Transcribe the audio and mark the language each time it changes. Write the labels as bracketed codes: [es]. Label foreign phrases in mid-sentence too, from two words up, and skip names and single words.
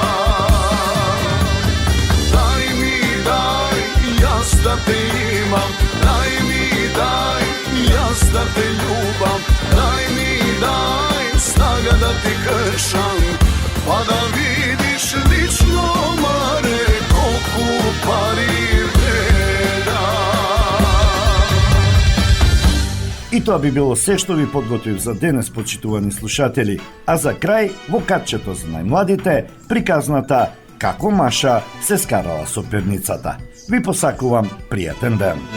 [mk] Дај ми дај, јас да те имам, дај ми дај, јас да те љубам, дај ми дај снага да ти кршам, па да видиш лично маре колико пари вреда. И тоа би било се што ви подготвив за денес, почитувани слушатели. А за крај, во катчето за најмладите, приказната Како Маша се скарала со перницата. Ви посакувам пријатен ден.